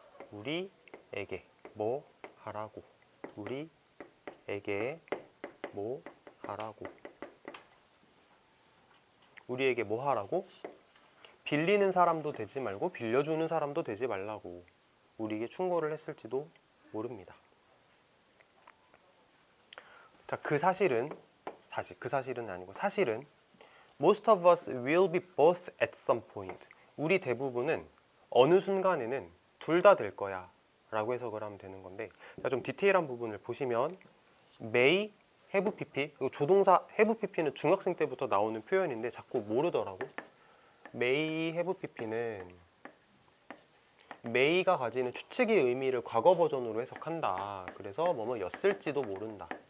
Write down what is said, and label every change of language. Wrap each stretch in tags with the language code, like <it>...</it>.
<ko>우리에게 뭐 하라고. 우리에게 뭐 하라고. 우리에게 뭐 하라고? 빌리는 사람도 되지 말고 빌려주는 사람도 되지 말라고 우리에게 충고를 했을지도 모릅니다. 자, 그 사실은 아니고 사실은</ko> <en>most of us will be both at some point.</en> <ko>우리 대부분은 어느 순간에는 둘 다 될 거야 라고 해석을 하면 되는 건데, 좀 디테일한 부분을 보시면 may, have pp, 조동사 have pp는 중학생 때부터 나오는 표현인데 자꾸 모르더라고. may, have pp는 may가 가지는 추측의 의미를 과거 버전으로 해석한다. 그래서 뭐뭐였을지도 모른다.</ko>